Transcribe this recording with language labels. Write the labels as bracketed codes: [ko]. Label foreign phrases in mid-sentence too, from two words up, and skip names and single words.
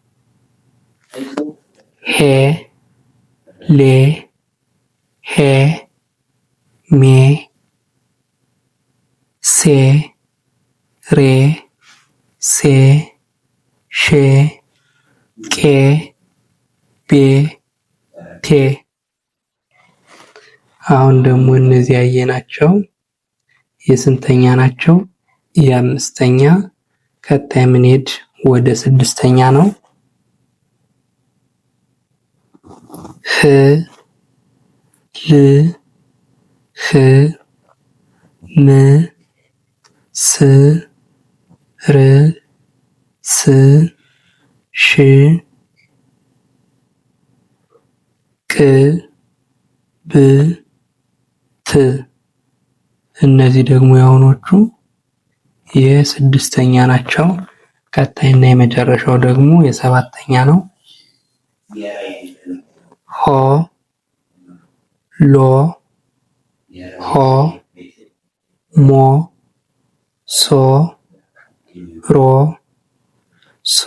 [am] ሄ ሌ ሄ ሜ ሴ ሬ ሴ ሼ ቄ ቤ ቴ። አሁን ደግሞ እነዚህ ያየናቸው የስንተኛ ናቸው? የአምስተኛ። ቀጣይ ምንሄድ ወደ ስድስተኛ ነው። ህ ል ህ ም ስ ር ስ ሽ ቅ ብ ት። እነዚህ ደግሞ የአሁኖቹ የስድስተኛ ናቸው። ቀጣይና የመጨረሻው ደግሞ የሰባተኛ ነው። ሆ ሎ ሆ ሞ ሶ ሮ ሶ